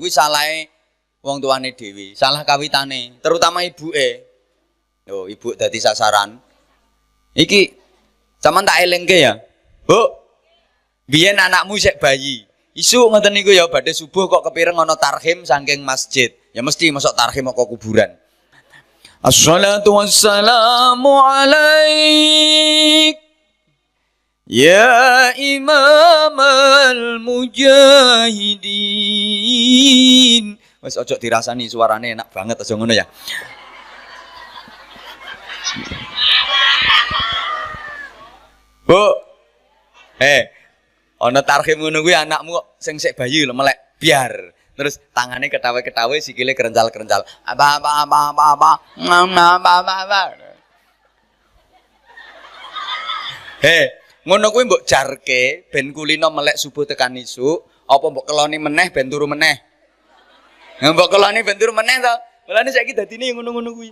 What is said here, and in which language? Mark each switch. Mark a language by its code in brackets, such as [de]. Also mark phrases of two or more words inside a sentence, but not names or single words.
[jv] Kuwi salahe wong tuane dhewe, salah kawitane, terutama ibuke. Lho, ibu dadi sasaran. Iki sampean tak elingke ya. Bu. Biyen anakmu sik bayi. Isu ngoten niku ya badhe subuh kok kepireng ana tarhim saking masjid. Ya mesti masuk tarhim kok kuburan. [ar] الصلاة والسلام عليك يا إمام المجاهدين. [jv] Wes ojo dirasani suarane enak banget aja ngono ya. Bu. Ana tarhim ngono kuwi anakmu sing sik bayi lho melek biar. Terus tangannya ketawa-ketawa sikile kerencal-kerencal. Apa. He, ngono kuwi mbok jarke ben kulino melek subuh tekan isuk, apa mbok keloni meneh ben turu meneh? Mbok keloni ben turu meneh to. Mulane saiki dadine ngono-ngono kuwi.